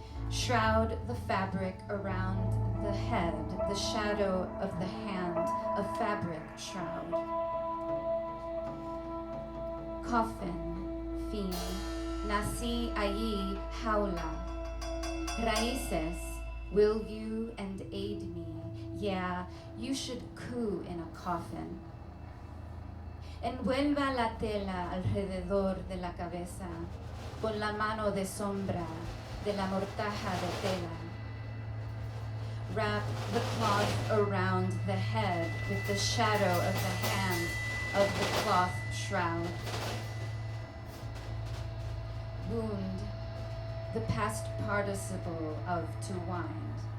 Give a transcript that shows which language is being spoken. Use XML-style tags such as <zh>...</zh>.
<en>Shroud the fabric around the head, the shadow of the hand, a fabric shroud. Coffin, fin,</en> <es>nací allí, jaula. Raíces,</es> <en>will you and aid me? Yeah, you should coo in a coffin.</en> <es>Envuelva la tela alrededor de la cabeza con la mano de sombra de la mortaja de tela.</es> <en>Wrap the cloth around the head with the shadow of the hand of the cloth shroud. Wound, the past participle of to wind.</en>